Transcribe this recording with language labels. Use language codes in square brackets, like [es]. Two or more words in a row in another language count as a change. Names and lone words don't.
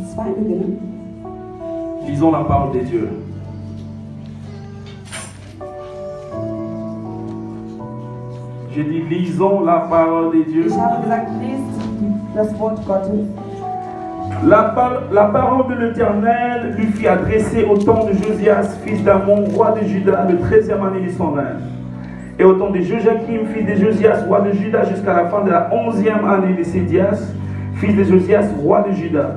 [de] 2 beginnen. [fr] Lisons la parole de Dieu. J'ai dit, lisons la parole de Dieu. [de] Ich habe gesagt, lest das Wort Gottes. [fr] La parole de l'Éternel lui fit adresser au temps de Josias, fils d'Amon, roi de Juda, le 13e année de son règne. Et au temps de Joachim, fils de Josias, roi de Juda, jusqu'à la fin de la 11e année de Sédias, fils de Josias, roi de Juda.